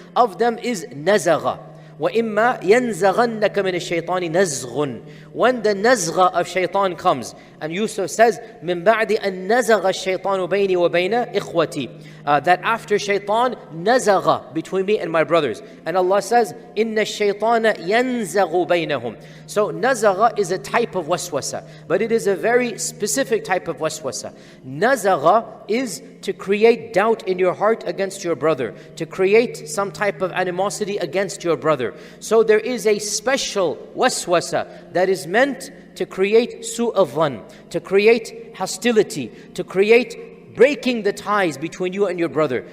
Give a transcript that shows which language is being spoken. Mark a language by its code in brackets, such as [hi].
[en] Of them is nazagha. [ar] وَإِمَّا يَنزَغَنَّكَ مِنَ الشَّيْطَانِ نَزْغٌ. [en] When the nazgha of shaitan comes, and Yusuf says, [ar] مِن بَعْدِ أَن نَزَغَ الشَّيْطَانُ بَيْنِي وَبَيْنَ إِخْوَتِي. [en] That after shaitan, nazagha, between me and my brothers. And Allah says, [ar] إِنَّ الشَّيْطَانَ يَنزَغُ بَيْنَهُم. [en] So nazagha is a type of waswasa, but it is a very specific type of waswasa. Nazagha is to create doubt in your heart against your brother, to create some type of animosity against your brother. So there is a special waswasa that is meant to create su'adhan, to create hostility, to create breaking the ties between you and your brother.